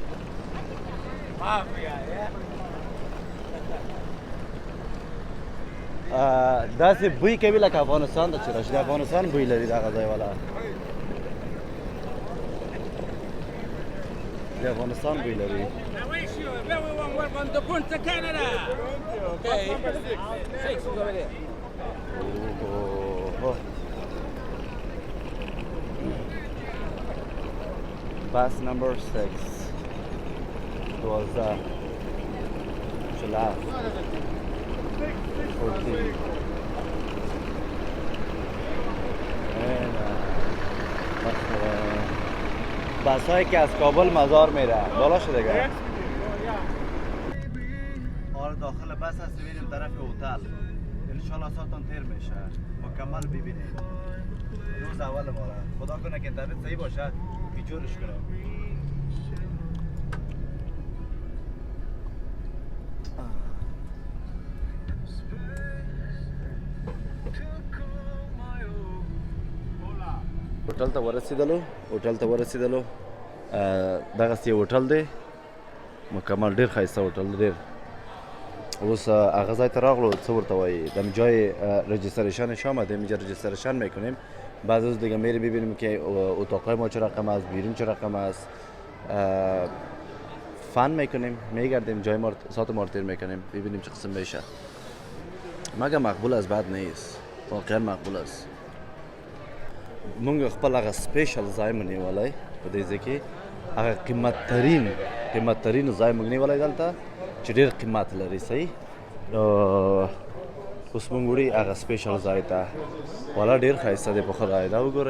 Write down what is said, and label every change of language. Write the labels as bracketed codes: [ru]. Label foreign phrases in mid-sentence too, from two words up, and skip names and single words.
[ps] داسې بوی کوي لکه افغانستان ته چې راشي د افغانستان بوی لري دغه ځای والا د افغانستان بوی لري. [en] Bus number 6 12 July [fa] 14 بسایی که از کابل مزار میره بالا شده گه آره داخل بس هست ببینیم طرف هتل انشالله ساعتان تیر میشه مکمل ببینیم روز اول ماره خدا کنه که اینترنت صحیح باشه که جورش کنم. [ps] هوټل ته ورسېدلو دغسې یو هوټل دی مکمل ډېر ښایسته هوټل ډېر. اوس هغه ځای ته راغلو څه ورته وایي [fa] دم جای رجیستریشن شام آمدیم اینجا رجیستریشن میکنیم بعد از دیگه میری ببینیم که اتاقای ما چه رقم است بیرون چه رقم است فن میکنیم میگردیم جای ما ساعت مارتیر میکنیم ببینیم چه قسم میشه. مگه مقبول است بد نیست واقعا مقبول است. [ps] مونږ خپل هغه سپیشل ځای مو نیولی په دې ځای کې هغه قیمتترین ځای مونږ نیولی دلته چې ډېر قیمت لري. صحیح اوس مونږ وړي هغه سپیشل ځای ته والا ډېر ښایسته دی په خدای دا وګورئ.